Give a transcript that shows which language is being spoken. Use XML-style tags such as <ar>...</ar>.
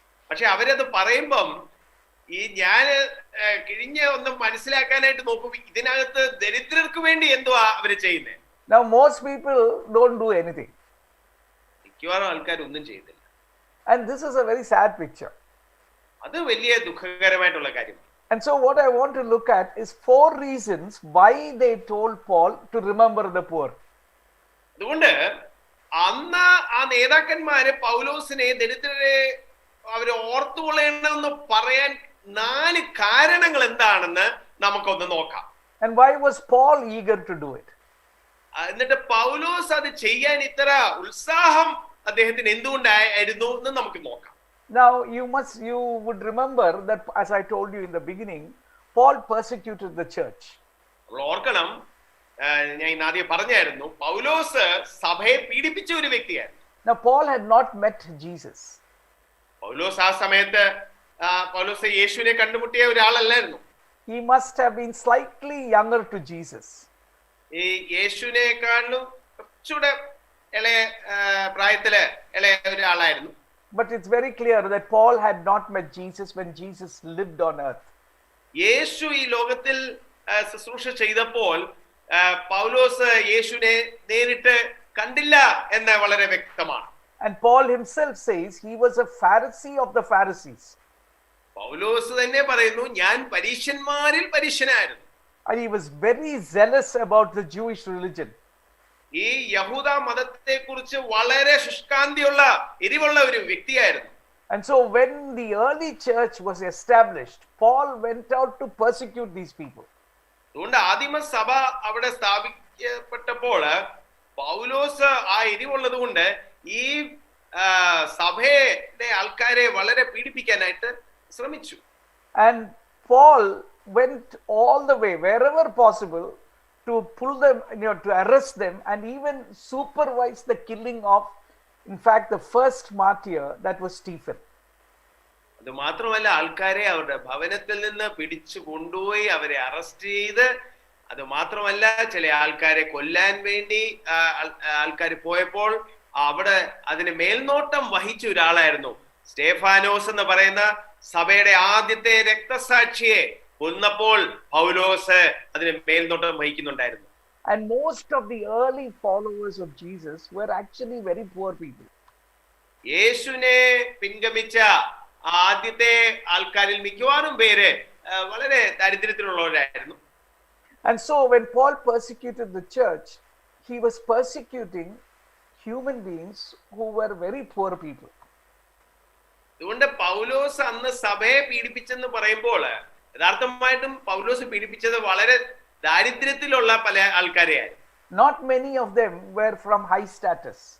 <ml>പക്ഷെ അവരത് പറയുമ്പം ഈ ഞാൻ കിഴിഞ്ഞ ഒന്ന് മനസ്സിലാക്കാനായിട്ട് നോക്കും ഇതിനകത്ത് ദരിദ്രർക്ക് വേണ്ടി എന്തുവാ അവര് ചെയ്യുന്നത്.</ml> <en>Now most people don't do anything.</en> <ml>മിക്കവാറും ആൾക്കാർ ഒന്നും ചെയ്യുന്നില്ല.</ml> <en>And this is a very sad picture.</en> <ml>അത് വലിയ ദുഃഖകരമായിട്ടുള്ള കാര്യമാണ്.</ml> <en>And so what I want to look at is 4 reasons why they told Paul to remember the poor.</en> <ml>അതുകൊണ്ട് അന്ന് ആ നേതാക്കന്മാര് പൗലോസിനെ ദരിദ്രരെ അവര് ഓർത്തുകൊള്ളണമെന്ന് പറയാൻ 4 കാരണങ്ങൾ എന്താണെന്ന് നമുക്കൊന്ന് നോക്കാം.</ml> <en>And why was Paul eager to do it?</en> <ml>എന്നിട്ട് പൗലോസ് അത് ചെയ്യാൻ ഇത്ര ഉത്സാഹം അദ്ദേഹത്തിന് എന്തുകൊണ്ടായിരുന്നു എന്ന് നമുക്ക് നോക്കാം.</ml> <en>Now you would remember that, as I told you in the beginning, Paul persecuted the church.</en> <ml>നമ്മൾ ഓർക്കണം, ഞാൻ ആദ്യം പറഞ്ഞായിരുന്നു പൗലോസ് സഭയെ പീഡിപ്പിച്ച ഒരു വ്യക്തിയായിരുന്നു.</ml> <en>Now Paul had not met Jesus.</en> <ml>പൗലോസ് ആ സമയത്ത് പൗലോസ് യേശുവിനെ കണ്ടുമുട്ടിയ ഒരാളല്ലായിരുന്നു.</ml> <en>He must have been slightly younger to Jesus.</en> <ml>ഈ യേശുവിനെക്കാളും കുറച്ചുകൂടെ ഇളയ പ്രായത്തില് ഇളയ ഒരാളായിരുന്നു.</ml> <en>But it's very clear that Paul had not met Jesus when Jesus lived on earth.</en> <ml>യേശു ഈ ലോകത്തിൽ ശുശ്രൂഷ ചെയ്തപ്പോൾ പൗലോസ് യേശുവിനെ നേരിട്ട് കണ്ടില്ല എന്ന് വളരെ വ്യക്തമാണ്.</ml> <en>And Paul himself says he was a Pharisee of the Pharisees.</en> <ml>പൗലോസ് തന്നെ പറയുന്നു ഞാൻ പരീശന്മാരിൽ പരീശനായിരുന്നു.</ml> <en>And he was very zealous about the Jewish religion.</en> <ml>ഈ യഹൂദ മതത്തെ കുറിച്ച് വളരെ ശുഷ്കാന്തിയുള്ള എരിവുള്ള ഒരു വ്യക്തിയായിരുന്നു.</ml> <en>And so when the early church was established, Paul went out to persecute these people.</en> <ml>അതുകൊണ്ട് ആദിമ സഭ അവിടെ സ്ഥാപിക്കപ്പെട്ടപ്പോൾ പൗലോസ് ആ എരിവുള്ളത് കൊണ്ട് ഈ സഭയുടെ ആൾക്കാരെ വളരെ പീഡിപ്പിക്കാനായിട്ട് ശ്രമിച്ചു.</ml> <en>And Paul went all the way, wherever possible, to pull them, to arrest them and even supervise the killing of, in fact, the first martyr, that was Stephen.</en> <ml>അത് മാത്രമല്ല ആൾക്കാരെ അവരുടെ ഭവനത്തിൽ നിന്ന് പിടിച്ചു കൊണ്ടുപോയി അവരെ അറസ്റ്റ് ചെയ്ത്, അത് മാത്രമല്ല ചില ആൾക്കാരെ കൊല്ലാൻ വേണ്ടി ആൾക്കാർ പോയപ്പോൾ അവിടെ അതിന് മേൽനോട്ടം വഹിച്ച ഒരാളായിരുന്നു സ്റ്റേഫാനോസ് എന്ന് പറയുന്ന സഭയുടെ ആദ്യത്തെ രക്തസാക്ഷിയെ കൊന്നപ്പോൾ പൗലോസ് അതിന് മേൽനോട്ടം വഹിക്കുന്നുണ്ടായിരുന്നു.</ml> <en>And most of the early followers of Jesus were actually very poor people.</en> <ml>യേശുവിനെ പിൻഗമിച്ച ആദ്യത്തെ ആൾക്കാരിൽ മിക്കവാറും പേര് വളരെ ദരിദ്രത്തിലുള്ളവരായിരുന്നു.</ml> <en>And so when Paul persecuted the church, he was persecuting human beings who were very poor people.</en> <ml>അതുകൊണ്ട് പൗലോസ് അന്ന് സഭയെ പീഡിപ്പിച്ചെന്ന് പറയുമ്പോൾ യഥാർത്ഥമായിട്ടും പൗലോസ് പീഡിപ്പിച്ചത് വളരെ ദാരിദ്ര്യത്തിലുള്ള പല ആൾക്കാരെയായിരുന്നു.</ml> <en>Not many of them were from high status.</en>